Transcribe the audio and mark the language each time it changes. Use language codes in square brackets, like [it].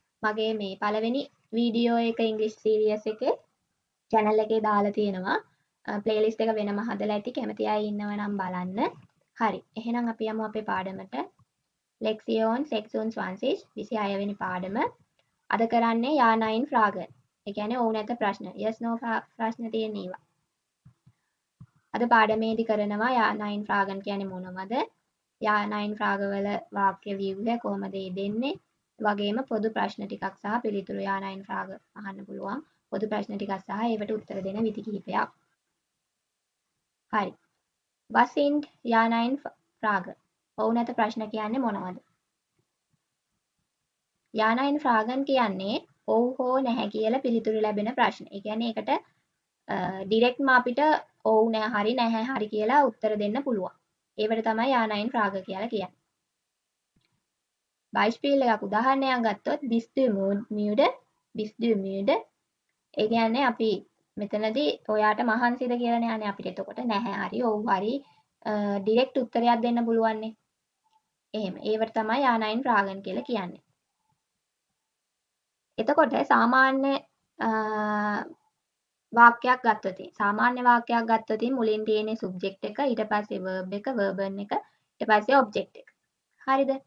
[si] මගේ මේ පළවෙනි වීඩියෝ එක ඉංග්‍රීසි සීරීස් එකේ channel එකේ දාලා තියෙනවා. ප්ලේලිස්ට් එක වෙනම හදලා ඇති කැමති අය ඉන්නව නම් බලන්න. හරි. එහෙනම් අපි යමු අපේ පාඩමට. Lexion Section 26 වෙනි පාඩම. අද කරන්නේ Ja Nein Fragen. ඒ කියන්නේ ඔව් නැත ප්‍රශ්න. [en] Yes no [si] ප්‍රශ්න තියෙන ඒවා. අද පාඩමේදී කරනවා Ja Nein Fragen කියන්නේ මොනවද? Ja Nein Fragen වල වාක්‍ය ව්‍යුහය කොහොමද දෙන්නේ? වගේම පොදු ප්‍රශ්න ටිකක් සහ පිළිතුරු Ja Nein Fragen අහන්න පුළුවන්. පොදු ප්‍රශ්න ටිකක් සහ ඒවට උත්තර දෙන විදි කිහිපයක්. හරි. [de] Was sind Ja Nein Fragen? [si] ඔව් නැත ප්‍රශ්න කියන්නේ මොනවද? Ja Nein Fragen කියන්නේ ඔව් හෝ නැහැ කියලා පිළිතුරු ලැබෙන ප්‍රශ්න. ඒ කියන්නේ ඒකට ඩිරෙක්ට්ම අපිට ඔව් නෑ හරි නැහැ හරි කියලා උත්තර දෙන්න පුළුවන්. ඒවට තමයි Ja Nein Fragen කියලා කියන්නේ. Beispiel එකක් උදාහරණයක් ගත්තොත් [de] bist du müde? Bist du müde? [si] ඒ කියන්නේ අපි මෙතනදී ඔයාට මහන්සිද කියලානේ අනේ අපිට එතකොට නැහැ හරි ඔව් හරි ඩිරෙක්ට් උත්තරයක් දෙන්න පුළුවන්නේ. එහෙම. ඒවට තමයි Ja Nein Fragen කියලා කියන්නේ. එතකොට සාමාන්‍ය වාක්‍යයක් ගත්තොත් සාමාන්‍ය වාක්‍යයක් ගත්තොත් මුලින් තියෙන්නේ සබ්ජෙක්ට් එක ඊට පස්සේ verb එක verb1 එක ඊට පස්සේ object එක. හරිද?